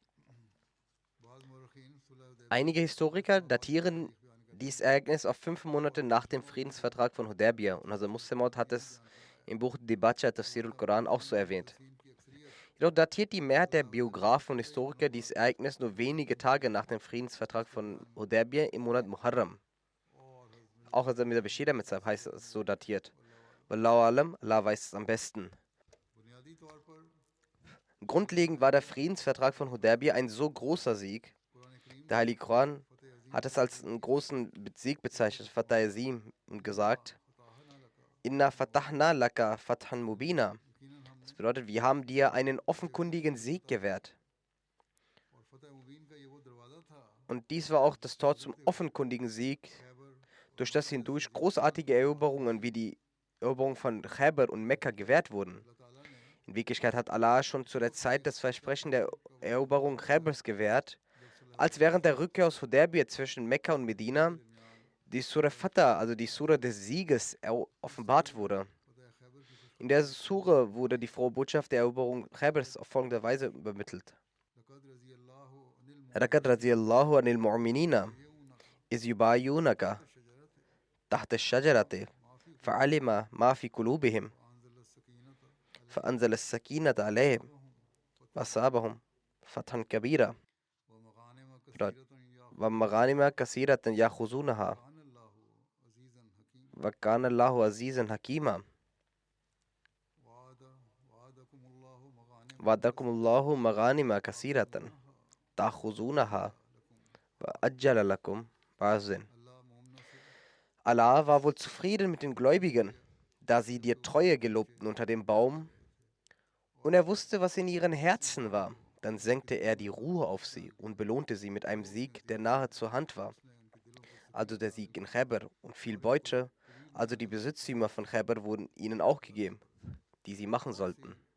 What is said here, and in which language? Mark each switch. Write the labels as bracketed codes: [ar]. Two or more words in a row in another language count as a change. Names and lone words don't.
[de] Einige Historiker datieren dieses Ereignis auf 5 Monate nach dem Friedensvertrag von Hudaybiyah und also Muslim hat es im Buch Dibacha Tafsir al-Quran auch so erwähnt. Jedoch datiert die Mehrheit der Biografen und Historiker dieses Ereignis nur wenige Tage nach dem Friedensvertrag von Hudaybiyah im Monat Muharram. Auch also mit der Bashir mit heißt es so datiert. [ar] والله أعلم, [de] Allah weiß es am besten. Grundlegend war der Friedensvertrag von Hudaybiyah ein so großer Sieg. Der Heilige Koran hat es als einen großen Sieg bezeichnet, [ar] فتح عظيم, [de] und gesagt: [ar] إنا فتحنا لك فتحا مبينا. [de] Das bedeutet, wir haben dir einen offenkundigen Sieg gewährt. Und dies war auch das Tor zum offenkundigen Sieg, durch das hindurch großartige Eroberungen wie die Eroberung von Khaybar und Mekka gewährt wurden. In Wirklichkeit hat Allah schon zu der Zeit das Versprechen der Eroberung Khaybars gewährt, als während der Rückkehr aus Hudaybiyah zwischen Mekka und Medina die Surah Fatah, also die Surah des Sieges, offenbart wurde. In der Surah wurde die frohe Botschaft der Eroberung Khaybars auf folgende Weise übermittelt. [ar] لقد رضي الله عن المؤمنين إذ يبايعونك تحت الشجرة فعلم ما في قلوبهم فأنزل السكينة عليهم وأصابهم فتحا كبيرا ومغانم كثيرة يأخذونها وكان الله عزيزا حكيما. وعدكم الله مغانم كثيرة تأخذونها وعجل لكم بعض. [de] Allah war wohl zufrieden mit den Gläubigen, da sie dir Treue gelobten unter dem Baum, und er wusste, was in ihren Herzen war. Dann senkte er die Ruhe auf sie und belohnte sie mit einem Sieg, der nahe zur Hand war. Also der Sieg in Khaybar und viel Beute, also die Besitztümer von Khaybar wurden ihnen auch gegeben, die sie machen sollten.